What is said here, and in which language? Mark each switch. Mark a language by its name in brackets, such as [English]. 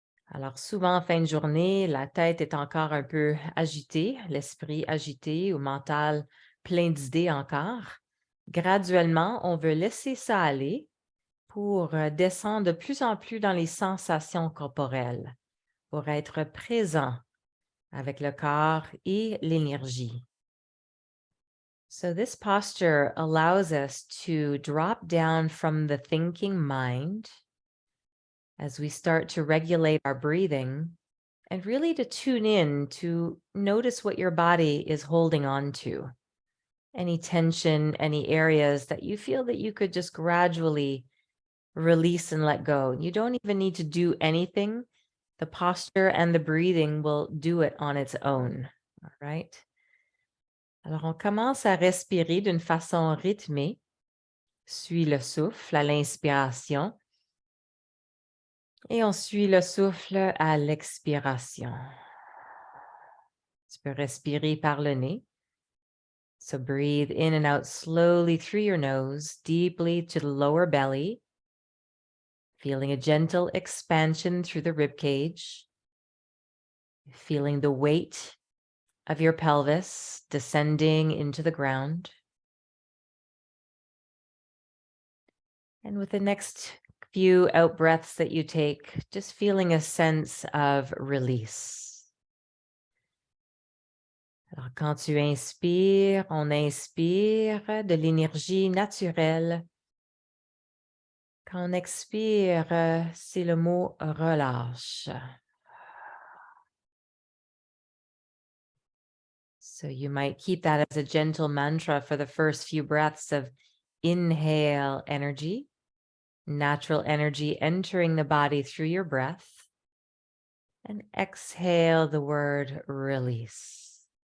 [French] Alors, souvent, en fin de journée, la tête est encore un peu agitée, l'esprit agité ou mental plein d'idées encore. Graduellement, on veut laisser ça aller pour descendre de plus en plus dans les sensations corporelles, pour être présent avec le corps et l'énergie. [English] So this posture allows us to drop down from the thinking mind as we start to regulate our breathing and really to tune in to notice what your body is holding on to. Any tension, any areas that you feel that you could just gradually release and let go. You don't even need to do anything. The posture and the breathing will do it on its own. All right? [French] Alors, on commence à respirer d'une façon rythmée. Suis le souffle à l'inspiration. Et on suit le souffle à l'expiration. Tu peux respirer par le nez. [English] So breathe in and out slowly through your nose, deeply to the lower belly. Feeling a gentle expansion through the rib cage. Feeling the weight of your pelvis descending into the ground. And with the next few out breaths that you take, just feeling a sense of release. [French] Alors, quand tu inspires, on inspire de l'énergie naturelle. Quand on expire, c'est le mot relâche. [English] So you might keep that as a gentle mantra for the first few breaths of inhale energy, natural energy entering the body through your breath, and exhale the word release.